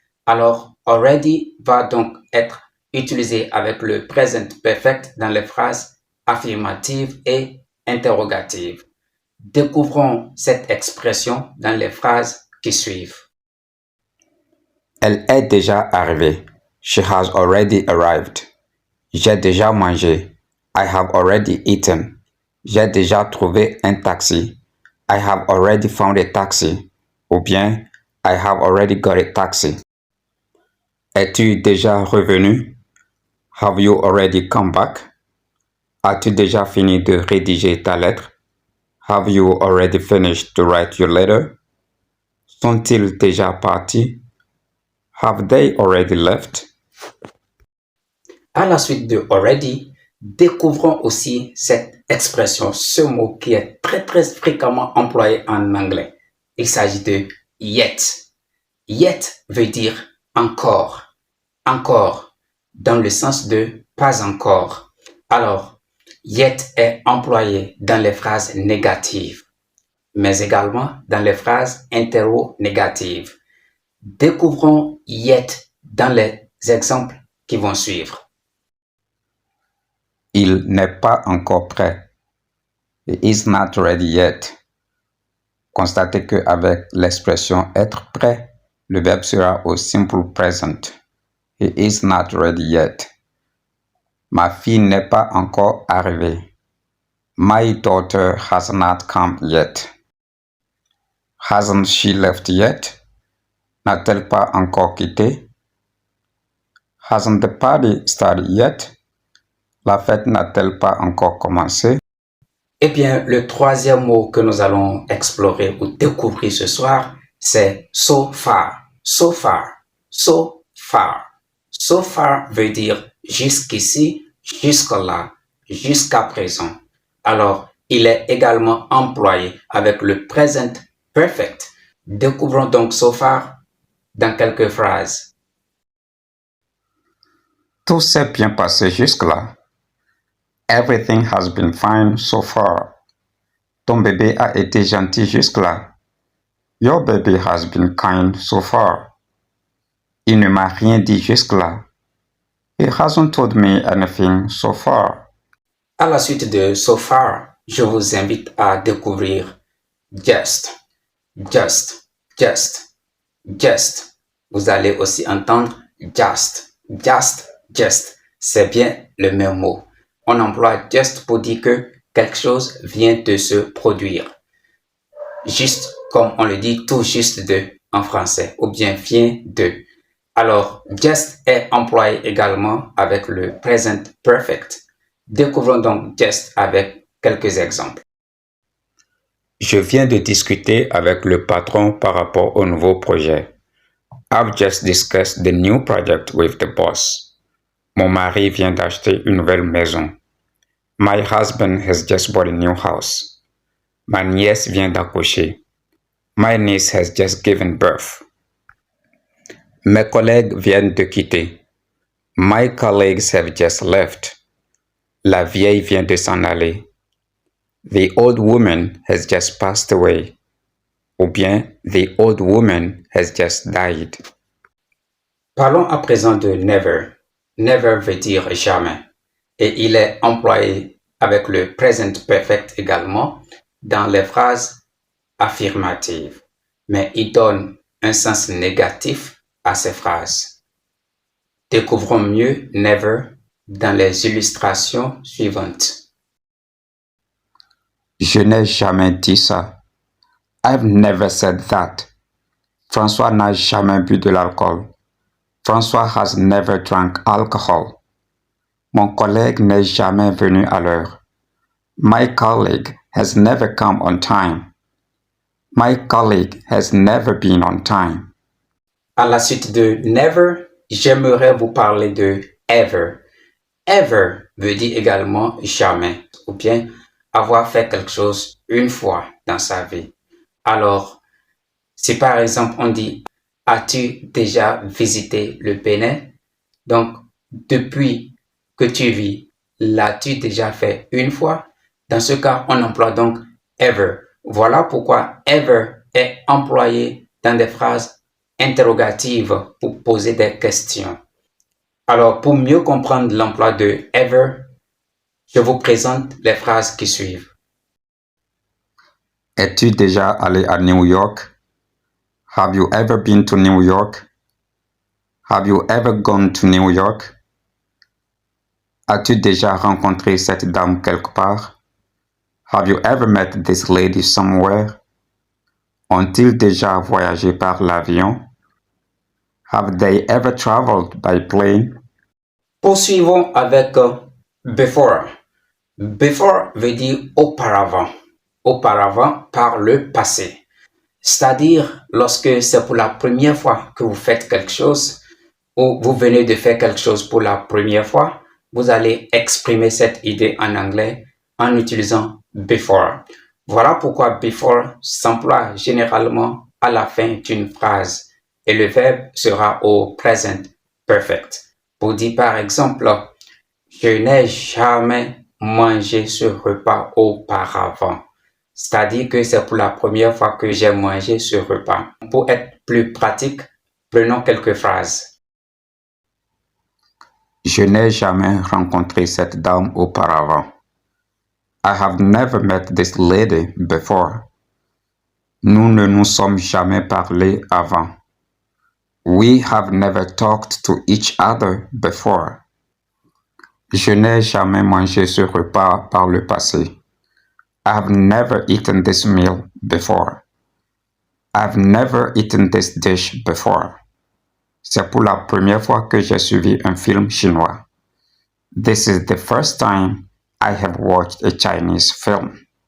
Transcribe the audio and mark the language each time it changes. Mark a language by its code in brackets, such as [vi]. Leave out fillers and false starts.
[fr] Alors, already va donc être utilisé avec le present perfect dans les phrases affirmatives et interrogatives. Découvrons cette expression dans les phrases qui suivent. Elle est déjà arrivée. [en] She has already arrived. [fr] J'ai déjà mangé. [en] I have already eaten. [fr] J'ai déjà trouvé un taxi. [en] I have already found a taxi. [fr] Ou bien, [en] I have already got a taxi. [fr] Es-tu déjà revenu? [en] Have you already come back? [fr] As-tu déjà fini de rédiger ta lettre? [en] Have you already finished to write your letter? [fr] Sont-ils déjà partis? [en] Have they already left? [fr] À la suite de already, découvrons aussi cette expression, ce mot qui est très fréquemment employé en anglais. Il s'agit de yet. Yet veut dire encore, encore, dans le sens de pas encore. Alors, yet est employé dans les phrases négatives, mais également dans les phrases interro-négatives. Découvrons yet dans les exemples qui vont suivre. Il n'est pas encore prêt. [en] He is not ready yet. [fr] Constatez qu'avec l'expression être prêt, le verbe sera au simple present. [en] He is not ready yet. [fr] Ma fille n'est pas encore arrivée. [en] My daughter has not come yet. Hasn't she left yet? [fr] N'a-t-elle pas encore quitté? [en] Hasn't the party started yet? [fr] La fête n'a-t-elle pas encore commencé? Eh bien, le troisième mot que nous allons explorer ou découvrir ce soir, c'est so far. So far. So far. So far veut dire jusqu'ici, jusque-là, jusqu'à présent. Alors, il est également employé avec le present perfect. Découvrons donc so far dans quelques phrases. Tout s'est bien passé jusque-là. [en] Everything has been fine so far. [fr] Ton bébé a été gentil jusque-là. [en] Your baby has been kind so far. [fr] Il ne m'a rien dit jusque-là. [en] He hasn't told me anything so far. [fr] À la suite de so far, je vous invite à découvrir just, just, just, just. Vous allez aussi entendre just, just, just. C'est bien le même mot. On emploie just pour dire que quelque chose vient de se produire. Juste comme on le dit tout juste de en français ou bien vient de. Alors, just est employé également avec le present perfect. Découvrons donc just avec quelques exemples. Je viens de discuter avec le patron par rapport au nouveau projet. [en] I've just discussed the new project with the boss. [fr] Mon mari vient d'acheter une nouvelle maison. [en] My husband has just bought a new house. [fr] Ma nièce vient d'accoucher. [en] My niece has just given birth. [fr] Mes collègues viennent de quitter. [en] My colleagues have just left. [fr] La vieille vient de s'en aller. [en] The old woman has just passed away. [fr] Ou bien, [en] the old woman has just died. [fr] Parlons à présent de never. Never veut dire jamais. Et il est employé avec le present perfect également dans les phrases affirmatives. Mais il donne un sens négatif à ces phrases. Découvrons mieux never dans les illustrations suivantes. Je n'ai jamais dit ça. [en] I've never said that. [fr] François n'a jamais bu de l'alcool. [en] François has never drank alcohol. [fr] Mon collègue n'est jamais venu à l'heure. [en] My colleague has never come on time. My colleague has never been on time. [fr] À la suite de never, j'aimerais vous parler de ever. Ever veut dire également jamais, ou bien avoir fait quelque chose une fois dans sa vie. Alors, si par exemple on dit « As-tu déjà visité le Bénin ?» Donc, depuis que tu vis, l'as-tu déjà fait une fois? Dans ce cas, on emploie donc ever. Voilà pourquoi ever est employé dans des phrases interrogatives pour poser des questions. Alors, pour mieux comprendre l'emploi de ever, je vous présente les phrases qui suivent. Es-tu déjà allé à New York? [en] Have you ever been to New York? Have you ever gone to New York? [fr] As-tu déjà rencontré cette dame quelque part? [en] Have you ever met this lady somewhere? [fr] Ont-ils déjà voyagé par l'avion? [en] Have they ever traveled by plane? [fr] Poursuivons avec before. Before veut dire auparavant. Auparavant par le passé. C'est-à-dire lorsque c'est pour la première fois que vous faites quelque chose ou vous venez de faire quelque chose pour la première fois, vous allez exprimer cette idée en anglais en utilisant before. Voilà pourquoi before s'emploie généralement à la fin d'une phrase et le verbe sera au present perfect. Pour dire par exemple, je n'ai jamais mangé ce repas auparavant. C'est-à-dire que c'est pour la première fois que j'ai mangé ce repas. Pour être plus pratique, prenons quelques phrases. Je n'ai jamais rencontré cette dame auparavant. [en] I have never met this lady before. [fr] Nous ne nous sommes jamais parlé avant. [en] We have never talked to each other before. [fr] Je n'ai jamais mangé ce repas par le passé. [en] I have never eaten this meal before. I've never eaten this dish before. [fr] C'est pour la première fois que j'ai suivi un film chinois. [en] This is the first time I have watched a Chinese film.